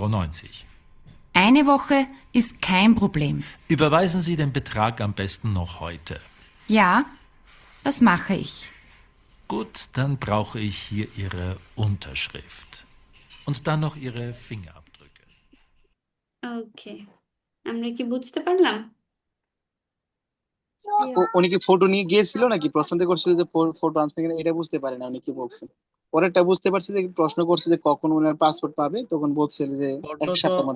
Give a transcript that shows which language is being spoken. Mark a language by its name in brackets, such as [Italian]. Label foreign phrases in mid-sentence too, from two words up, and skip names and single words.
[German] Eine Woche ist kein Problem. Überweisen Sie den Betrag am besten noch heute. Ja, das mache ich. Gut, dann brauche ich hier Ihre Unterschrift. Und dann noch Ihre Fingerabdrücke. [Bangla] ওকে, আমরা কি বুঝতে পারলাম? [English] Yeah. [Bangla] উনি কি ফটো নিয়ে গিয়েছিল নাকি প্রশ্নতে করছিল যে ফটো আনছে কিনা, এটা বুঝতে পারে না উনি কি বলছেন। পরেরটা বুঝতে পারছি যে প্রশ্ন করছে যে কখন উনার পাসপোর্ট পাবে, তখন বলছে যে এক সপ্তাহের মধ্যে